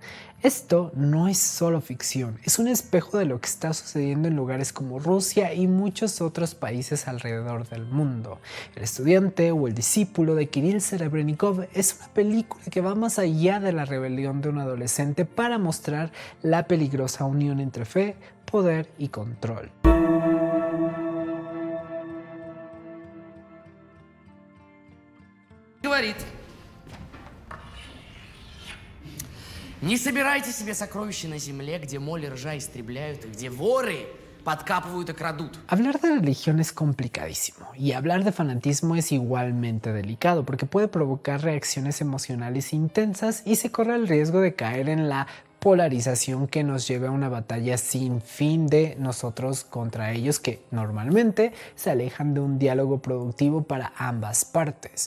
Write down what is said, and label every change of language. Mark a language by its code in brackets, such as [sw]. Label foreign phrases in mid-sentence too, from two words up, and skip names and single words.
[es] Esto no es solo ficción, es un espejo de lo que está sucediendo en lugares como Rusia y muchos otros países alrededor del mundo. El estudiante o el discípulo de Kirill Serebrennikov es una película que va más allá de la rebelión de un adolescente para mostrar la peligrosa unión entre fe, poder y control. [ru] Говорит: не собирайте себе сокровища на земле, где моль и ржа истребляют, и где воры подкапывают и крадут. [es] Hablar de religión es complicadísimo y hablar de fanatismo es igualmente delicado porque puede provocar reacciones emocionales intensas y se corre el riesgo de caer en la polarización que nos lleve a una batalla sin fin de nosotros contra ellos que normalmente se alejan de un diálogo productivo para ambas partes.